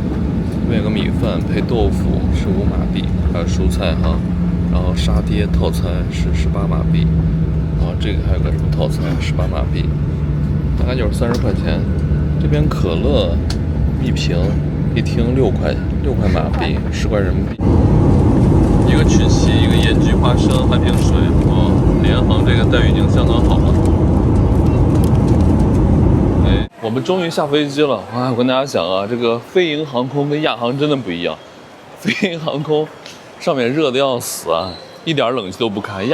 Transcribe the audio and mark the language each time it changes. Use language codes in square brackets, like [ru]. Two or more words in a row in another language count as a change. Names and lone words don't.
[zh] 这边有个米饭配豆腐是5马币，还有蔬菜哈。然后沙爹套餐是18马币，然后这个还有个什么套餐18马币，大概就是30块钱。这边可乐一瓶一听6块马币，10块人民幣。一個曲奇，一個鹽焗花生，半瓶水。哦，聯航這個待遇已經相當好了。哎，我們終於下飛機了。我跟大家講啊，這個飛鷹航空跟亞航真的不一樣。飛鷹航空上面熱得要死啊，一點冷氣都不開。